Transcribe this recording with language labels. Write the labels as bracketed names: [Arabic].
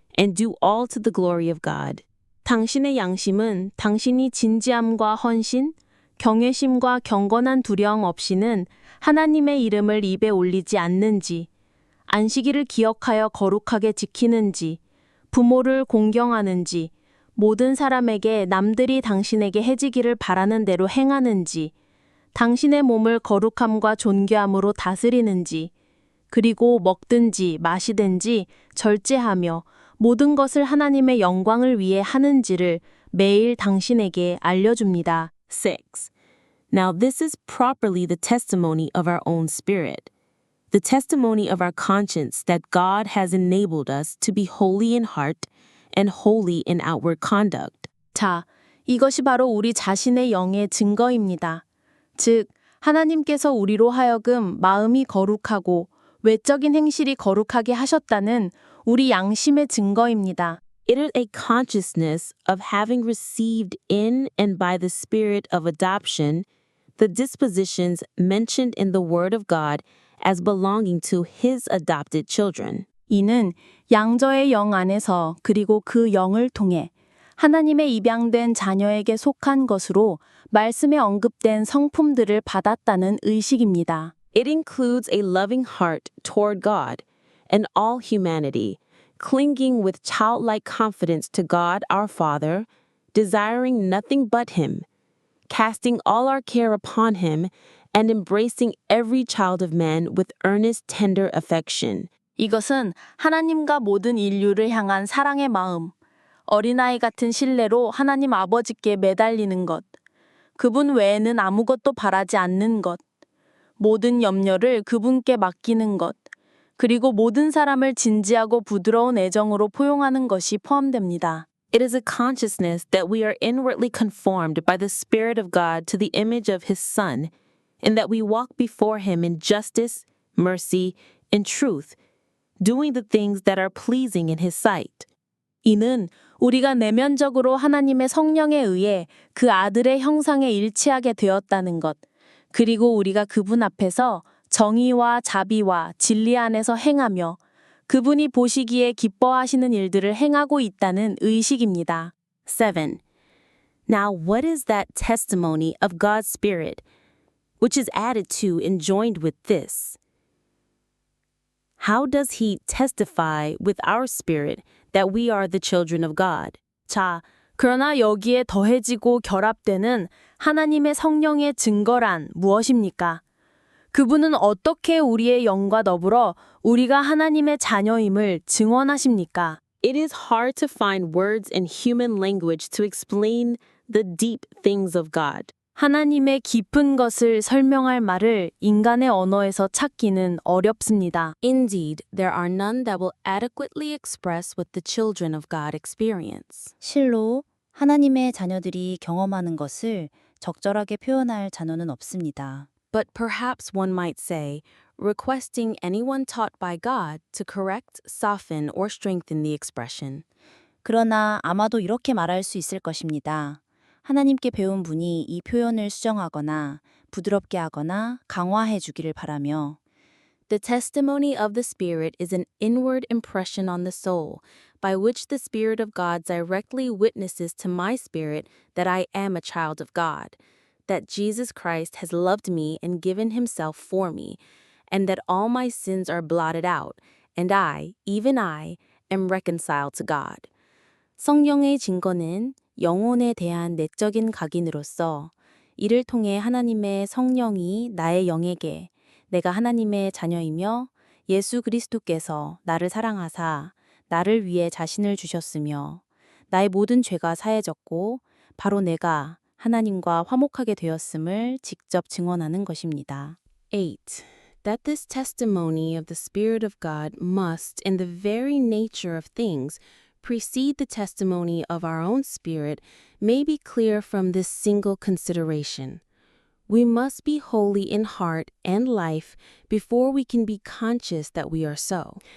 [English] and do all to the glory of God. [Korean] 당신의 양심은 당신이 진지함과 헌신, 경외심과 경건한 두려움 없이는 하나님의 이름을 입에 올리지 않는지, 안식일을 기억하여 거룩하게 지키는지, 부모를 공경하는지, 모든 사람에게 남들이 당신에게 해지기를 바라는 대로 행하는지, 당신의 몸을 거룩함과 존귀함으로 다스리는지, 그리고 먹든지 마시든지 절제하며 모든 것을 하나님의 영광을 위해 하는지를 매일 당신에게 알려줍니다. 6. [English] Now this is properly the testimony of our own spirit, the testimony of our conscience that God has enabled us to be holy in heart and holy in outward conduct. [Korean] 자, 이것이 바로 우리 자신의 영의 증거입니다. 즉, 하나님께서 우리로 하여금 마음이 거룩하고 외적인 행실이 거룩하게 하셨다는 우리 양심의 증거입니다. [English] It is a consciousness of having received in and by the Spirit of adoption the dispositions mentioned in the Word of God as belonging to His adopted children. [Korean] 이는 양저의 영 안에서 그리고 그 영을 통해 하나님의 입양된 자녀에게 속한 것으로 말씀에 언급된 성품들을 받았다는 의식입니다. [English] It includes a loving heart toward God and all humanity, clinging with childlike confidence to God our Father, desiring nothing but Him, casting all our care upon Him, and embracing every child of man with earnest, tender affection. [Korean] 이것은 하나님과 모든 인류를 향한 사랑의 마음, 어린아이 같은 신뢰로 하나님 아버지께 매달리는 것, 그분 외에는 아무것도 바라지 않는 것, 모든 염려를 그분께 맡기는 것, 그리고 모든 사람을 진지하고 부드러운 애정으로 포용하는 것이 포함됩니다. [English] It is a consciousness that we are inwardly conformed by the Spirit of God to the image of His Son, and that we walk before Him in justice, mercy, and truth, doing the things that are pleasing in His sight. [Korean] 이는 우리가 내면적으로 하나님의 성령에 의해 그 아들의 형상에 일치하게 되었다는 것, 그리고 우리가 그분 앞에서 정의와 자비와 진리 안에서 행하며 그분이 보시기에 기뻐하시는 일들을 행하고 있다는 의식입니다. 7. [English] Now what is that testimony of God's Spirit, which is added to and joined with this? How does He testify with our spirit that we are the children of God? [Korean] 자, 그러나 여기에 더해지고 결합되는 하나님의 성령의 증거란 무엇입니까? 그분은 어떻게 우리의 영과 더불어 우리가 하나님의 자녀임을 증언하십니까? [English] It is hard to find words in human language to explain the deep things of God. [Korean] 하나님의 깊은 것을 설명할 말을 인간의 언어에서 찾기는 어렵습니다. [English] Indeed, there are none that will adequately express what the children of God experience. [Korean] 실로 하나님의 자녀들이 경험하는 것을 적절하게 표현할 단어는 없습니다. [English] But perhaps one might say, requesting anyone taught by God to correct, soften, or strengthen the expression. [Korean] 그러나 아마도 이렇게 말할 수 있을 것입니다. 하나님께 배운 분이 이 표현을 수정하거나 부드럽게 하거나 강화해 주기를 바라며 [English] The testimony of the Spirit is an inward impression on the soul, by which the Spirit of God directly witnesses to my spirit that I am a child of God, that Jesus Christ has loved me and given Himself for me, and that all my sins are blotted out, and I, even I, am reconciled to God. [Korean] 성령의 증거는 영혼에 대한 내적인 각인으로서 이를 통해 하나님의 성령이 나의 영에게 내가 하나님의 자녀이며 예수 그리스도께서 나를 사랑하사 나를 위해 자신을 주셨으며 나의 모든 죄가 사해졌고 바로 내가 하나님과 화목하게 되었음을 직접 증언하는 것입니다. 8. [English] That this testimony of the Spirit of God must, in the very nature of things, precede the testimony of our own spirit may be clear from this single consideration. We must be holy in heart and life before we can be conscious that we are so.